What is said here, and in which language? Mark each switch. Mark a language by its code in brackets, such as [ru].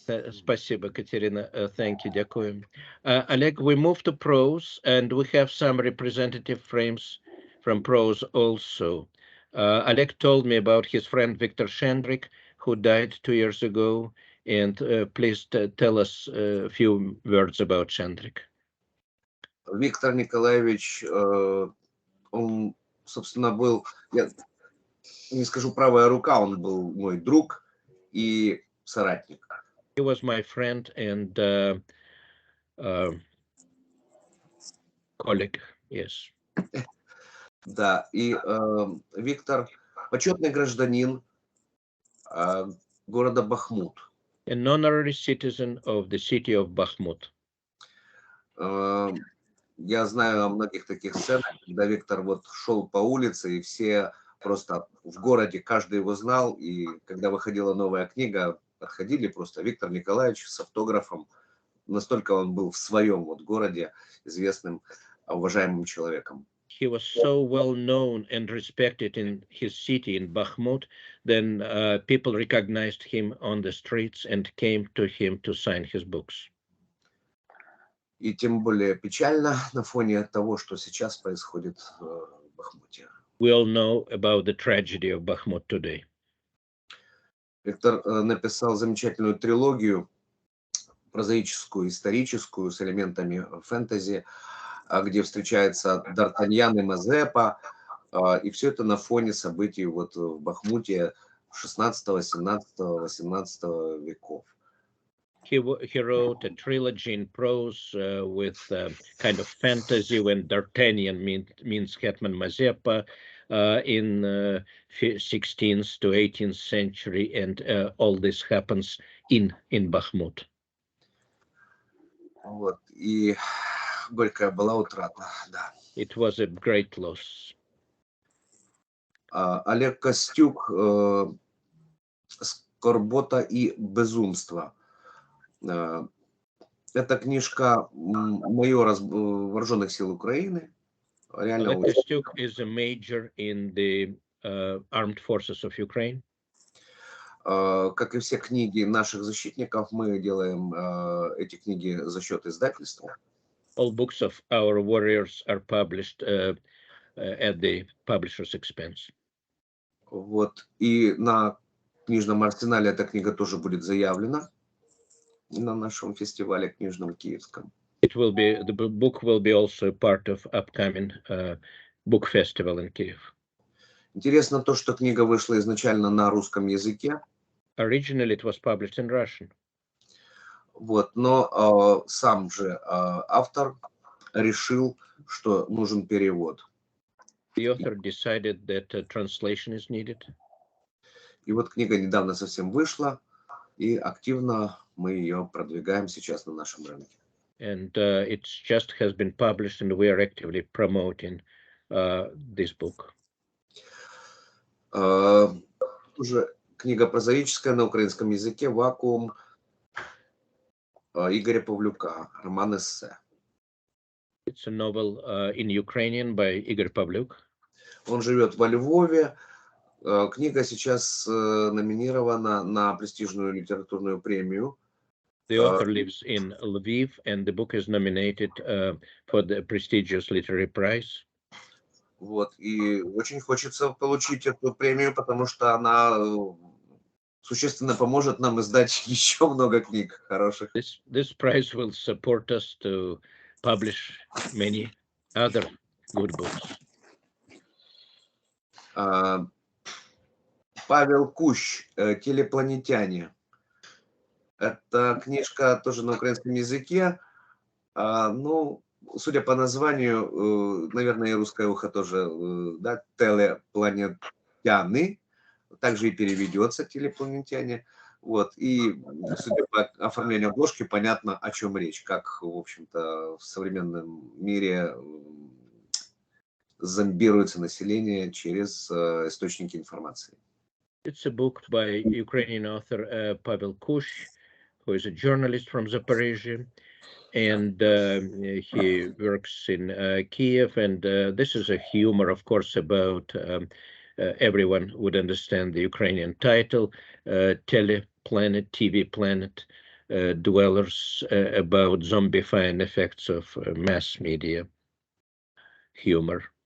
[ru] Спасибо, [en] Katerina. Thank you, [uk] дякую. [en] Oleg, we move to prose, and we have some representative frames from prose also. Oleg told me about his friend Victor Shendrik, who died 2 years ago, and please tell us a few words about Shendrik. [ru] Виктор Николаевич, он, собственно, был, я не скажу правая рука, он был мой друг и соратник. [en] He was my friend and colleague, yes. [ru] Да, и Виктор почетный гражданин города Бахмут. [en] An honorary citizen of the city of Bakhmut. [ru] Я знаю о многих таких сценах, когда Виктор вот шел по улице, и все просто в городе, каждый его знал, и когда выходила новая книга, подходили просто Виктор Николаевич с автографом. Настолько он был в своем вот городе известным, уважаемым человеком. [en] He was so well known and respected in his city in Bakhmut, then people recognized him on the streets and came to him to sign his books. [ru] И тем более печально на фоне того, что сейчас происходит в Бахмуте. [en] We all know about the tragedy of Bakhmut today. [ru] Виктор написал замечательную трилогию, прозаическую, историческую, с элементами фэнтези, где встречается Д'Артаньян и Мазепа, и все это на фоне событий вот в Бахмуте 16, 17, 18 веков. [en] He wrote a trilogy in prose with kind of fantasy when D'Artagnan means Hetman Mazepa in 16th to 18th century, and all this happens in Bakhmut. [ru] Вот, и горькая была утрата, да. [en] It was a great loss. [ru] Олег Костюк «Скорбота и безумство». Это книжка майора вооруженных сил Украины. [en] Oleg Kostyuk is a major in the armed forces of Ukraine. [ru] Как и все книги наших защитников, мы делаем эти книги за счет издательства. [en] All books of our warriors are published at the publisher's expense. [ru] Вот. И на книжном арсенале эта книга тоже будет заявлена на нашем фестивале книжном киевском. [en] The book will be also part of upcoming book festival in Kyiv. [ru] Интересно то, что книга вышла изначально на русском языке. [en] Originally it was published in Russian. [ru] Вот, но сам же автор решил, что нужен перевод. [en] The author decided that a translation is needed. [ru] И вот книга недавно совсем вышла, и активно мы ее продвигаем сейчас на нашем рынке. [en] And it just has been published, and we are actively promoting this book. [ru] Уже книга прозаическая на украинском языке «Вакуум» Игоря Павлюка, роман-эссе. [en] It's a novel in Ukrainian by Igor Pavlyuk. [ru] Он живет во Львове. Книга сейчас номинирована на престижную литературную премию. [en] The author lives in Lviv, and the book is nominated for the prestigious literary prize. [ru] Вот, и очень хочется получить эту премию, потому что она существенно поможет нам издать еще много книг хороших. [en] This prize will support us to publish many other good books. [ru] Павел Кущ, «Телепланетяне». Это книжка тоже на украинском языке. Ну, судя по названию, наверное, и русское ухо тоже, да, «Телепланетяне». Также и переведется «Телепланетяне». Вот, и судя по оформлению обложки, понятно, о чем речь, как, в общем-то, в современном мире зомбируется население через источники информации. [en] It's a book by Ukrainian author Pavel Kush, who is a journalist from Zaporizhia, and he works in Kyiv. And this is a humor, of course, about everyone would understand the Ukrainian title, Teleplanet, TV Planet, dwellers about zombifying effects of mass media humor.